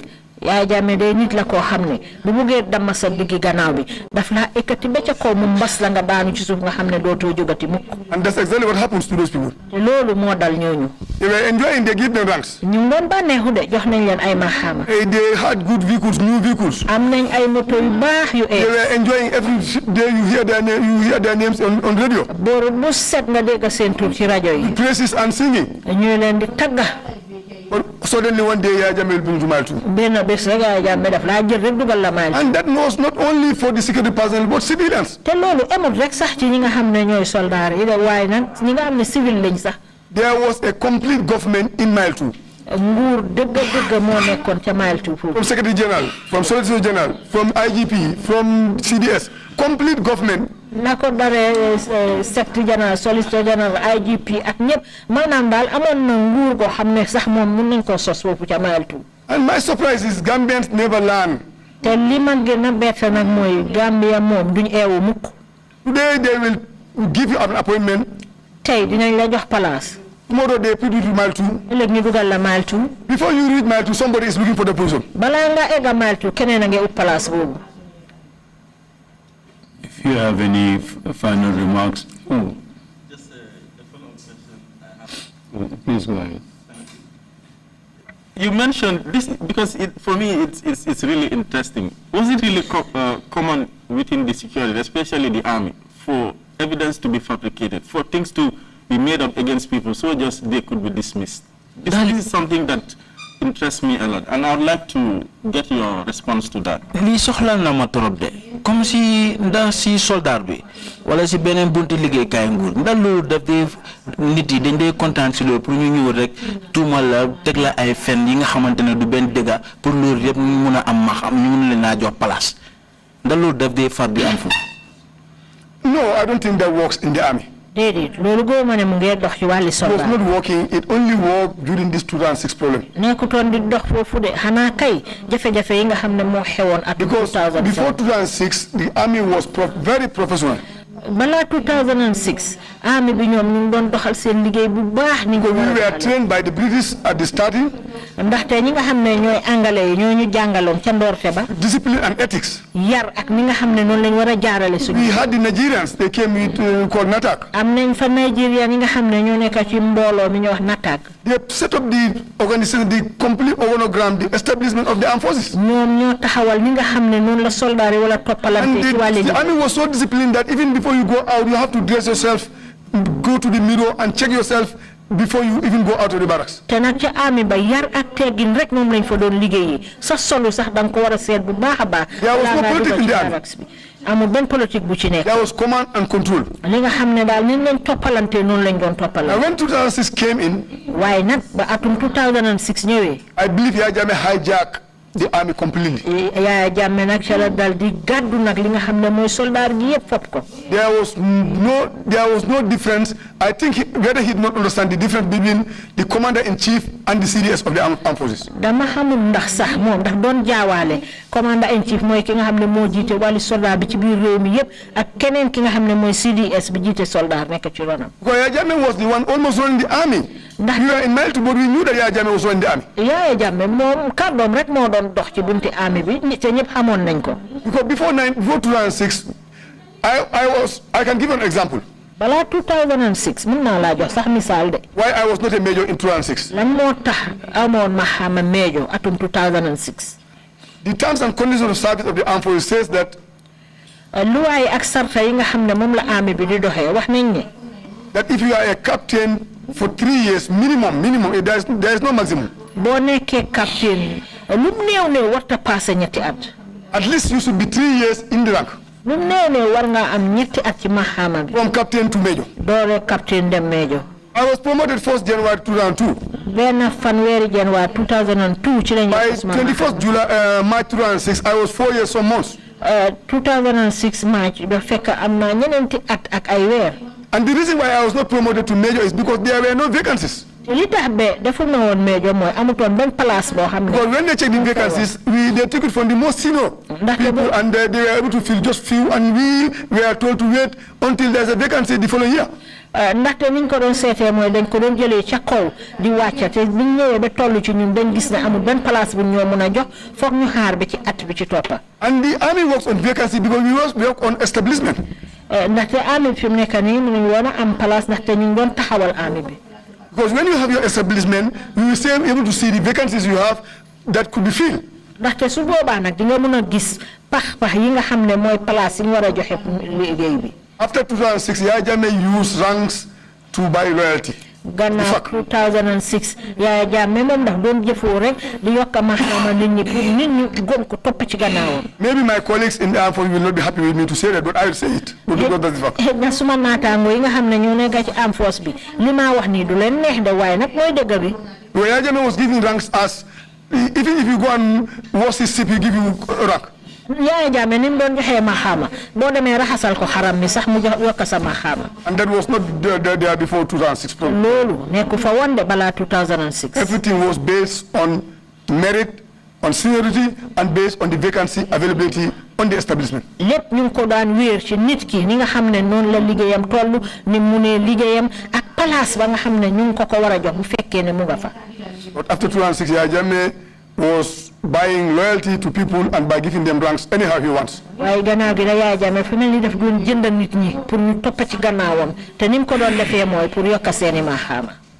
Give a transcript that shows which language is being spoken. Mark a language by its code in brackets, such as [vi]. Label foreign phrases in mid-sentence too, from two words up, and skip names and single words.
[wo] Yaya Jammeh day nit la koo xam ne bu buggee dama sa diggi gannaaw bi daf laa ekkati ba ca kaw mu mbas la nga daanu ci suuf nga xam ne dootoo jógati mukk. [en] And that's exactly what happens to those people. [wo] te loolu moo dal ñooñu. [en] They were enjoying, they give them ranks. [wo] ñu ngi doon bànneexu de jox nañ leen ay maxaama. [en] They had good vehicles, new vehicles. [wo] am nañ ay moto yu baax yu [en] They were enjoying every day. You hear their names on radio. [wo] booru bu set nga dégg seen tur ci rajo yi. [en] Praises and singing. [wo] ñu leen di tagga. [en] But suddenly one day Yaya Jammeh will bring to mile two. [wo] benn bés rek Yaya Jammeh daf laa jël rek dugal la mile. [en] And that was not only for the security personnel but civilians. [wo] te loolu amul rek sax ci ñi nga xam ne ñooy soldaar yi de waaye nag ñi nga xam ne civil lañ sax. [en] There was a complete government in mile two. [wo] nguur dëgg moo nekkoon ca mile two foofu. [en] From Secretary General, from Solicitor General, from IGP, from CDS, complete government. [wo] na ko daree [en] Secretary General, Solicitor General, [wo] IGP ak ñëpp maanaam daal amoon na nguur goo xam ne sax moom mun nañ koo sos foofu ca mile two. [en] And my surprise is Gambians never learn. [wo] te li ma gën a bett nag mooy Gambia moom duñ eewu mukk. [en] Today they will give you an appointment. [wo] tey dinañ la jox place. [en] Tomorrow they put you to mile two. [wo] ëllëg ñu dugal la mile two. [en] Before you reach mile two, somebody is looking for the position. [wo] balaa nga egga mile two keneen a ngi ut place boobu. [en] If you have any final remarks. Just a follow-up question I have. Please go ahead. You mentioned this because for me it's really interesting. Was it really common within the security, especially the army, for evidence to be fabricated, for things to be made up against people so just they could be dismissed? This is something that interests me a lot, and I would like to get your response to that. [wo] Li soxla na ma torop de [fr] comme si [wo] ndax si soldat bi wala si beneen bunti liggéey kaay nguur ndax loolu daf dee nit yi dañ dee kontaan si loolu pour ñu ñëw rek tuumal la teg la ay fen yi nga xamante ne du benn dëgga pour loolu yëpp ñu mun a am ma xam ñu mun leen naa jox place ndax loolu daf dee far di am foofu. [en] No, I don't think that works in the army. [wo] déedéet loolu góoma ne mu ngi dox ci wàlli [en] It was [wo] soldat. [en] not working. It only worked during this 2006 problem. [wo] nekkutoon di dox foofu de xanaa kay jafe-jafe yi nga xam ne moo xewoon at [en] Because [wo] 2007. [en] before 2006, the army was very professional. [wo] balaa 2006 army bi ñoom ñu ngi doon doxal seen liggéey bu baax ni nga [en] We were trained by the British at the starting. [wo] ndaxte ñi nga xam ne ñooy anglais ñoo ñu jàngaloon ca ndoorte ba [en] discipline and ethics. [wo] yar ak ni nga xam ne noonu lañ war a jaarale suñu. [en] We had the Nigerians, they came with called NATAC. [wo] am nañ fa Nigeria ñi nga xam ne ñoo nekk ci mbooloo mi ñu wax NATAC. [en] They set up the organization, the complete organogram, the establishment of the armed forces. [wo] ñoom ñoo taxawal ñi nga xam ne noonu la soldat yi wala toppalante ci wàllu [en] The army was so disciplined that even before you go out, you have to dress yourself, go to the mirror and check yourself before you even go out of the barracks. [wo] te nag ca army ba yar ak teggin rek moom lañ fa doon liggéeyee sa solu sax da nga ko war a seet bu baax a baax. [en] There was no politics in the army. [wo] amul benn politique bu ci nekk. [en] There was command and control. [wo] li nga xam ne daal ni lañ toppalante noonu lañ doon toppalante. [en] And when 2006 came in, [wo] waaye nag ba atum 2006 ñëwee. [en] I believe Yaya Jammeh hijacked the army completely. [wo] Yaya Jammeh nag ca la dal di gàddu nag li nga xam ne mooy soldat gi yëpp fopp ko. [en] There was no difference. I think whether he did not understand the difference between the commander-in-chief and the CDS of the armed forces. [wo] dama xamul ndax sax moom ndax doon jaawaale [en] commander-in-chief [wo] mooy ki nga xam ne moo jiite wàllu soldat bi ci biir réew mi yëpp ak keneen ki nga xam ne mooy CDS bi jiite soldat nekk ci ronam. [en] Because Yaya Jammeh was the one almost running the army. We were in Mile, but we knew that Yaya Jammeh was running the army. [wo] Yaya Jammeh moom kàddoom rek moo doon dox ci bunti army bi te ñëpp xamoon nañ ko. [en] Because before 2006, I can give an example. [wo] balaa 2006 mën naa laa jox sax misaal de. [en] Why I was not a major in 2006. [wo] lan moo tax amoon ma xama major atum 2006. [en] The terms and conditions of service of the armed forces says that. [wo] luwaay ak sarta yi nga xam ne moom la army bi di doxee wax nañ ne. [en] that if you are a captain for 3 years minimum, there is no maximum. [wo] boo nekkee captain lu mu néew warta passé ñetti at. [en] At least you should be 3 years in the rank. [wo] lu mu néew war nga am ñetti at ci maxaama bi. [en] From captain to major. [wo] doore captain dem major. [en] I was promoted 1st January 2002. [wo] benn fanweeri January 2002 ci lañu. [en] By 21st July, March 2006, I was 4 years some months. [wo] 2006 March ba fekk am na ñeneenti at ak ay weer. [en] And the reason why I was not promoted to major is because there were no vacancies. [wo] li tax be defu na woon major mooy amutoon benn place boo xam ne. [en] Because when they checked the vacancies, they took it from the most senior people, and they were able to fill just few, and we were told to wait until there's a vacancy the following year. [wo] ndaxte niñ ko doon seetee mooy dañ ko doon jëlee ca kaw di wàcca te biñ ñëwee ba toll ci ñun dañ gis ne amul benn place bu ñoo mën a jox foog ñu xaar bi ci at bi ci toppa. [en] And the army works on vacancy because we work on establishment. [wo] ndaxte army fi mu nekk nii mënuñ woon a am place ndaxte ñu ngi doon taxawal army bi. [en] Because when you have your establishment, you will be able to see the vacancies you have that could be filled. [wo] ndaxte su boobaa nag di nga mën a gis pax yi nga xam ne mooy place yi ñu war a joxe liggéey bi. [en] After 2006, Yaya Jammeh used ranks to buy loyalty. [wo] gannaaw 2006 Yaya Jammeh moom ndax doon jëfoo rek di yokk maxaama nit ñi pour nit ñi gëm ko topp ci gannaawam. [en] Maybe my colleagues in the armed forces will not be happy with me to say that, but I will say it. Because that's the fact. [wo] na suma naataango yi nga xam ne ñoo nekk ci [en] armed force [wo] bi li ma wax nii du leen neex de waaye nag mooy dëgg bi. [en] Yaya Jammeh was giving ranks as, even if you go and wash his ship, he give you a rank. [wo] Yaya Jammeh ni mu doon joxee maxaama boo demee raxasal ko xaram mi sax mu jox yokk sa maxaama. [en] And that was not there before 2006. [wo] loolu nekku fa woon de balaa 2006. [en] Everything was based on merit, on seniority, and based on the vacancy availability on the establishment. [wo] lépp ñu ngi ko daan wéer ci nit ki ni nga xam ne noonu la liggéeyam toll ni mu ne liggéeyam ak place ba nga xam ne ñu ngi ko war a jox bu fekkee ne mu nga fa. [en] But after 2006, Yaya Jammeh was buying loyalty to people and by giving them ranks anyhow he wants. [wo] waaye gannaaw gi da Yaya Jammeh fi mel ni daf doon jënd nit ñi pour ñu topp ci gannaawam te ni mu ko doon defee mooy pour yokk seeni maxaama.